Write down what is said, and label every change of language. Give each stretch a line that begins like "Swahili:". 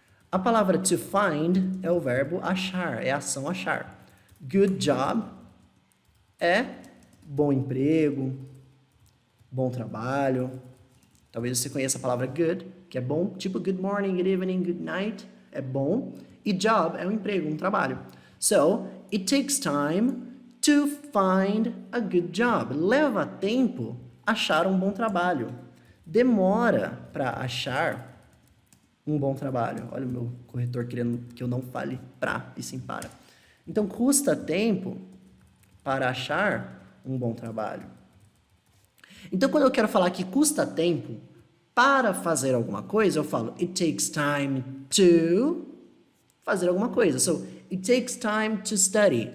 Portuguese: A palavra to find é o verbo achar, é a ação achar. Good job é bom emprego, bom trabalho. Talvez você conheça a palavra good, que é bom, tipo
English: good morning, good evening, good night,
Portuguese: é bom. E job é um emprego, um trabalho.
English: So, it takes time to find a good job.
Portuguese: Leva tempo achar um bom trabalho. Demora para achar um bom trabalho. Olha o meu corretor querendo que eu não fale pra e sim para. Então, custa tempo para achar um bom trabalho. Então, quando eu quero falar que custa tempo para fazer alguma coisa, eu falo
English: it takes time to
Portuguese: fazer alguma coisa.
English: So, it takes time to study.